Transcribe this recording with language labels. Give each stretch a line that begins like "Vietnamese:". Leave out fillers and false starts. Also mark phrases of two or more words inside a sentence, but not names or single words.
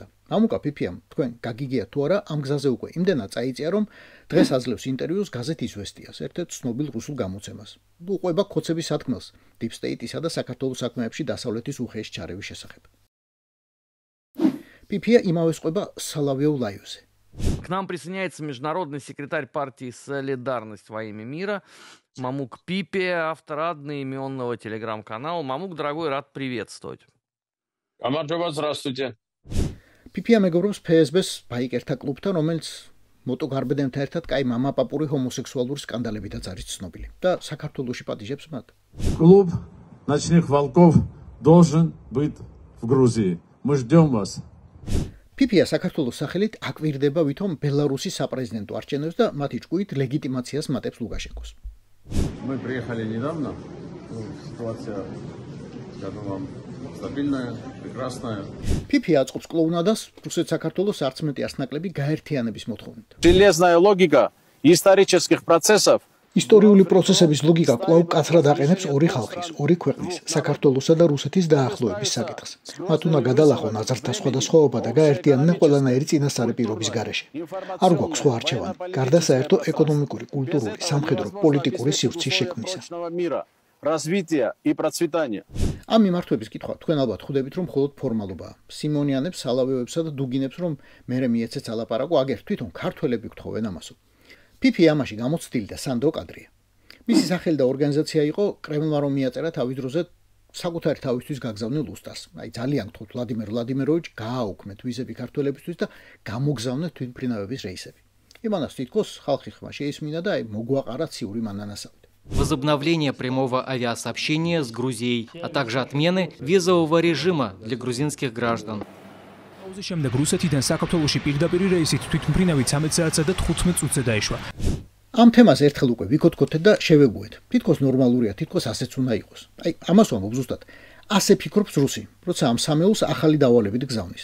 Georgian: მამუკა ფიფიამ თქვენ გაგიგიათ თუ არა, ამ გზაზე უკვე იმდენად წაიწია, რომ დღეს აძლევს ინტერვიუს გაზეთ იზვესტიას, ერთ-ერთ ცნობილ რუსულ გამოცემას. უყვება ქოცების სათქმელს დიპ სტეიტისა და საქართველოს საქმეებში დასავლეთის უხეში ჩარევის შესახებ. ფიფია იმავეს ყვება Соловьев Лайвზე.
Russian: К нам присоединяется международный секретарь партии «Солидарность во имя мира» Мамук Пипия, автор одноименного телеграм-канала. Мамук, дорогой, рад приветствовать. Გამარჯობა, здравствуйте.
Georgian: ფიფია მეგობრობს ფსბ-ს ბაიკერთა კლუბთან, რომელიც მოტოგარბედენთან ერთად კაი მამაპაპური ჰომოსექსუალური სკანდალებითაც არის ცნობილი და საქართველოში პატიჟებს მათ.
Russian: Клуб ночных волков должен быть в Грузии. Мы ждем вас.
Georgian: ფიფია საქართველოს სახელით აკვირდება ვითომ ბელარუსის საპრეზიდენტო არჩევნებს და მათი ჭკუით ლეგიტიმაციას მატებს ლუკაშენკოს.
Russian: Мы приехали недавно. Ситуация, скажем вам, стабильная, прекрасная.
Georgian: ფიფია აწყობს კლოუნადას რუსეთ-საქართველოს არც მეტი ასნაკლები გაერთიანების მოთხოვნით.
Russian: Железная логика исторических процессов.
Georgian: ისტორიული პროცესების ლოგიკა კვლავ კაცრად აყენებს ორი ხალხის, ორი ქვეყნის, საქართველოსა და რუსეთის დაახლოების საკითხს. მათ უნდა გადალახონ აზრთა სხვადასხვაობა და გაერთიანდნენ ყველანაირი წინასწარი პირობის გარეშე. არ გვაქვს სხვა არჩევანი, გარდა საერთო ეკონომიკური, კულტურული, სამხედრო, პოლიტიკური სივრცის შექმნისა.
Russian: Развитие и процветание.
Georgian: ამ მიმართვების კითხვა თქვენ ალბათ ხვდებით რომ მხოლოდ ფორმალობაა. სიმონიანებს, სალავიოებსა და დუგინებს რომ მერე მიეცეთ ალაპარაკო, აგერ თვითონ ქართველები გთხოვენ ამასო. ფიფია ამაში გამოცდილი და სანდრო კადრია. მისი სახელი და ორგანიზაცია იყო კრემლმა რომ მიაწერა თავის დროზე საკუთარი თავისთვის გაგზავნილ უსტას. აი ძალიან გთხოვთ ვლადიმერ ვლადიმიროვიჩ გააუქმეთ ვიზები ქართველებისთვის და გამოგზავნეთ თვითმფრინავების რეისები. იმანას თითქოს ხალხი ხმა შეისმინა და აი მოგვაყარა ციური მანანასავით.
Russian: Возобновление прямого авиасообщения с Грузией, а также отмены визового режима для грузинских граждан.
Georgian: პაუზის შემდეგ რუსეთიდან საქართველოში პირდაპირ რეისით თვითმფრინავი 13 საათსა და 15 წუთზე დაიშვა. ამ თემას ერთხელ უკვე ვიქოთქოთეთ და შევეგუეთ. თითქოს ნორმალურია, თითქოს ასეც უნდა იყოს. აი, ამას ვამბობ ზუსტად. ასე ფიქრობს რუსი, როცა ამ სამეულს ახალი დავალებით გზავნის.